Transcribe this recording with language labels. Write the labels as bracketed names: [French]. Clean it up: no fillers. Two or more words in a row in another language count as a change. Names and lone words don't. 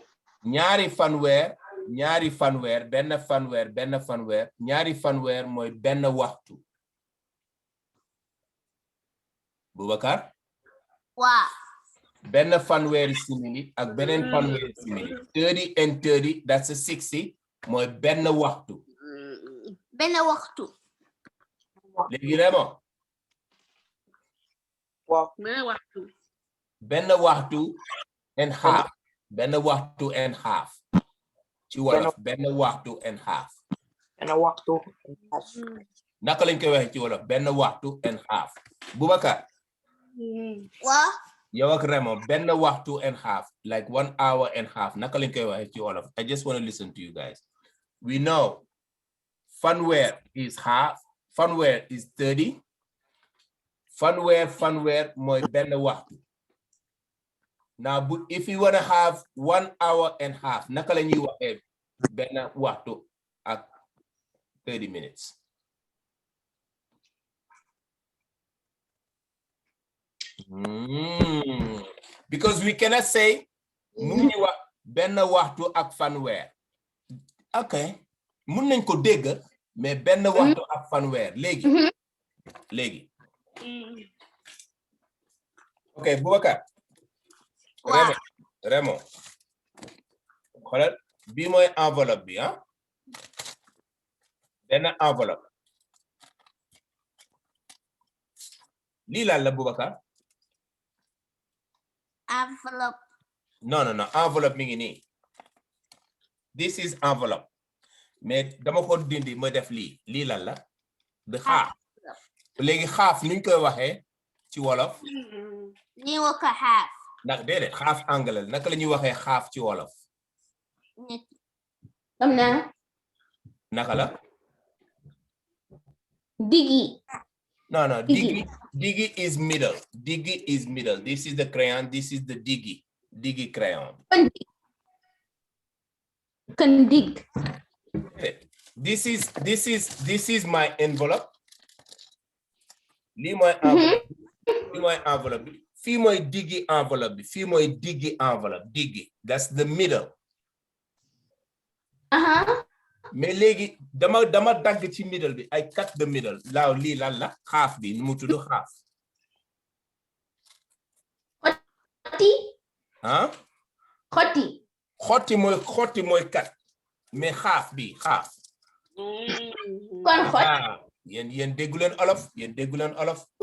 [Wolof] Ñaari fanweer, benn fanweer. Ñaari fanweer mooy benn waxtu. Bubakar? Wow. Benn fanweeri simili ak beneen fanweeri simili. [English] 30 and 30, that's a 60, [Wolof] mooy benn waxtu. Benn waxtu. Léegi Remo. Wow. Benn waxtu [English] and half. [Wolof] Benn waxtu [English] and half. [Wolof] Ci wolof, benn waxtu [English] and half. [Wolof] Benn waxtu [English] and half. [Wolof] Naka lañ koy waxee ci wolof? Benn waxtu [English] and half. [Wolof] Bubakar. [English] What? [Wolof] Yow ak Remo, benn waxtu [English] and half, like 1 hour and half. [Wolof] Naka lañ koy waxee ci wolof? [English] I just want to listen to you guys. We know fanweer is half. Fanweer is 30. [Wolof] Fanweer mooy benn waxtu. [English] Now, if you want to have 1 hour and half, [Wolof] naka la ñuy waxee benn waxtu ak 30 minutes. [English] Because we cannot say [Wolof] mënuñu wax benn waxtu ak fanweer. Okay, mën nañ ko dégg, mais benn waxtu ak fanweer léegi léegi ok Boubacar Raymond xoolal bii mooy enveloppe bi benn enveloppe lii lan la Boubacar [English] Envelope. [Wolof] non enveloppe mi ngi nii [English] this is envelope [Wolof] mais dama ko dindi ma def lii lan la de xaaf léegi xaaf nuñ koy waxee ci wolof Ni ko half. ndax déedéet xaaf anglais naka la ñuy waxee xaaf ci wolof [English] Come now. [Wolof] naka la Diggy. [English] no diggy is middle this is the crayon, this is the diggy crayon. Can dig. This is my envelope. [Wolof] Lii mooy envelope. Lii mooy envelope. Fii mooy diggy envelope. Fii mooy diggy envelope. Diggy. [English] That's the middle. [Wolof] Mais léegi dama dagg ci middle bi. [English] I cut the middle. [Wolof] Laaw lii lan la xaaf bi nu mu tudd xaaf. Xotti. Xotti mooy kat mais xaaf bi xaaf. Kon xot. Yéen déggu leen olof.